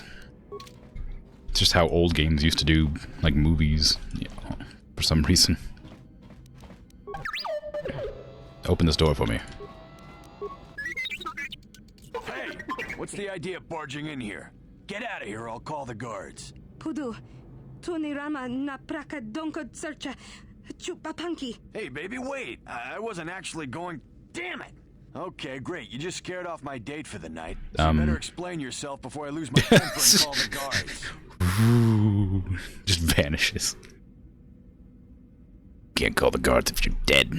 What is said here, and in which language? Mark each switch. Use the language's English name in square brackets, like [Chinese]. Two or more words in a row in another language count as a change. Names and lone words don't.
[English] It's just how old games used to do, like movies, for some reason. Open this door for me. Hey, what's the idea of barging in here? Get out of here, or I'll call the guards. Pudu, tunirama na praka donko searcha chupapanki. Hey, baby, wait. I wasn't actually going... Damn it! Okay, great. You just scared off my date for the night. So you better explain yourself before I lose my temper and call the guards. Ooh, just vanishes. Can't call the guards if you're dead.